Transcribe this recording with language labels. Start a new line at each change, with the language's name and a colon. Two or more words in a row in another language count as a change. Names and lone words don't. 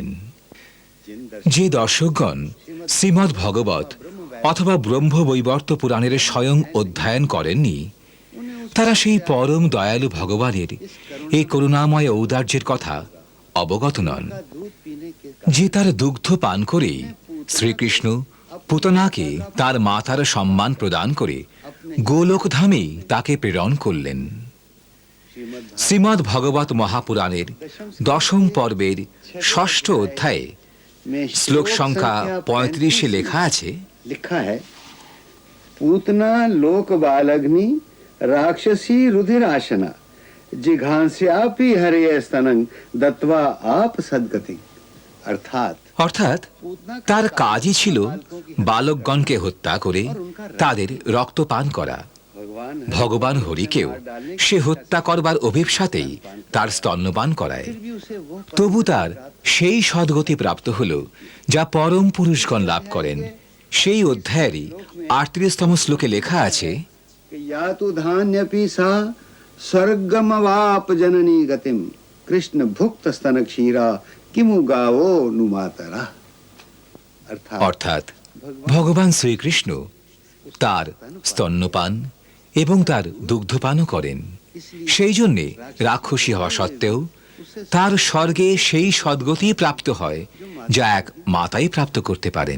Bangla: যে দর্শকগণ শ্রীমদ্ ভগবত অথবা ব্রহ্মবৈবর্ত পুরাণের স্বয়ং অধ্যয়ন করেননি, তারা সেই পরম দয়ালু ভগবানের এই করুণাময় ঔদার্যের কথা অবগত নন, যে তার দুগ্ধ পান করে শ্রীকৃষ্ণ পুতনাকে তার মাতার সম্মান প্রদান করে গোলোকধামে তাকে প্রেরণ করলেন। শ্রীমদ্ ভগবত মহাপুরাণের 10ম পর্বের 6ষ্ঠ অধ্যায়ে শ্লোক সংখ্যা 35-এ লেখা আছে,
Sanskrit: पूतना लोक बालग्नि राक्षसी रुधिर आशना जिघांस्यापि हरे स्तनं दत्वा आप सद्गति।
Bangla: अर्थात অর্থাৎ তার কাজই ছিল বালকগণকে হত্যা করে তাদের রক্তপান করা। ভগবান হরিকেও সে হত্যা করবার অভিপ্সাতেই তার স্তন্যপান করায়। তবু তার সেই সদ্গতি প্রাপ্ত হল যা পরম পুরুষগণ লাভ করেন। সেই অধ্যায়েরই ৩৮তম শ্লোকে লেখা আছে,
Sanskrit: या तो धान्यपि सा स्वर्गमवाप जननी गतिम कृष्ण भुक्त स्तन क्षीरा किमु गावो नुमातरा।
Bangla: অর্থাৎ ভগবান শ্রীকৃষ্ণ তার স্তন্যপান এবং তার দুগ্ধপানও করেন। সেই জন্যে রাক্ষসী হওয়া সত্ত্বেও তার স্বর্গে সেই সদ্গতি প্রাপ্ত হয় যা এক মাতাই প্রাপ্ত করতে পারেন।